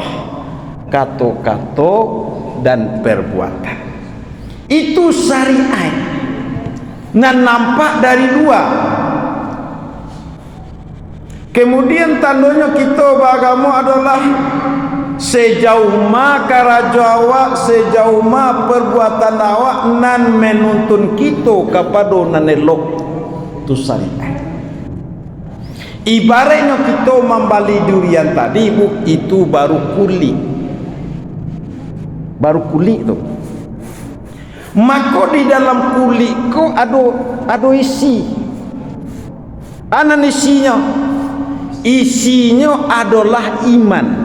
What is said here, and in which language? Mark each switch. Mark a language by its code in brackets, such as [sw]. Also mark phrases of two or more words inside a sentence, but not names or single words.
[id] Kata-kata dan perbuatan itu syariat. Nah, nampak dari luar. Kemudian tandanya kita beragama adalah [min] sejauh ma karajo awak, sejauh ma perbuatan awak nan menuntun kita kepada nan elok tu [id] syariat. Ibaratnya kita membali durian tadi bu, itu baru kulit, baru kulit tu. [min] Maka di dalam kulit ko ada isi. Anan isinya? [id] Isinya adalah iman.